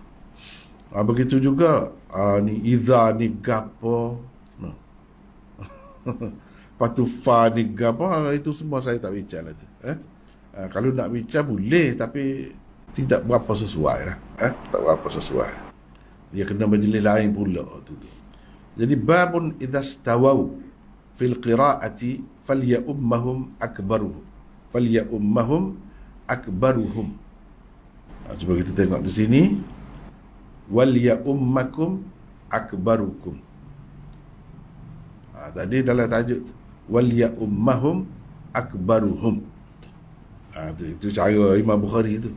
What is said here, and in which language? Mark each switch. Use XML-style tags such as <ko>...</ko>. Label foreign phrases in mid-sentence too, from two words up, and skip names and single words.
<ms>Begitu juga ni idza ni gapo. Patufa ni apa, itu semua saya tak bincang lah tu. Kalau nak bincang boleh, tapi tidak berapa sesuai lah. Tak berapa sesuai. Dia kena majlis lain pula tu.</ms> <ar>Jadi babun idza stawau fil qiraati falyummahum akbaruhum.</ar> <ms>Cuba kita tengok di sini.</ms> <ar>Wal ya'ummakum akbarukum.</ar> <ms>Tadi dalam tajuk</ms> <ar>wal ya'ummahum akbaruhum.</ar> <ms>Itu cara Imam Bukhari itu.</ms>